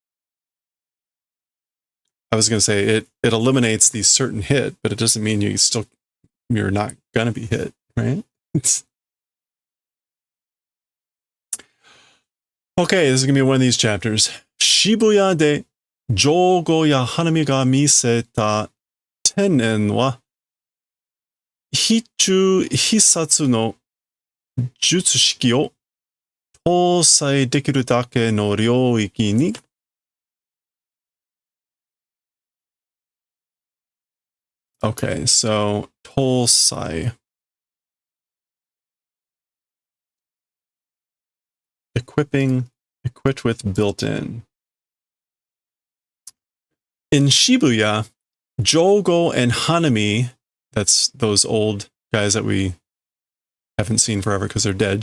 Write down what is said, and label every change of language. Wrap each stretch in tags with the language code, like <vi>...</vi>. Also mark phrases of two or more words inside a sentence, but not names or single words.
<en>I was going to say it eliminates the certain hit, but it doesn't mean you're not going to be hit, right? Okay, this is going to be one of these chapters.</en> <ja>渋谷で漏瑚や花御が見せた天然は必中必殺の術式を搭載できるだけの領域に.</ja> <en>Okay, so tosai. Equipped with built-in. In Shibuya, Jogo and Hanami, that's those old guys that we haven't seen forever because they're dead.</en>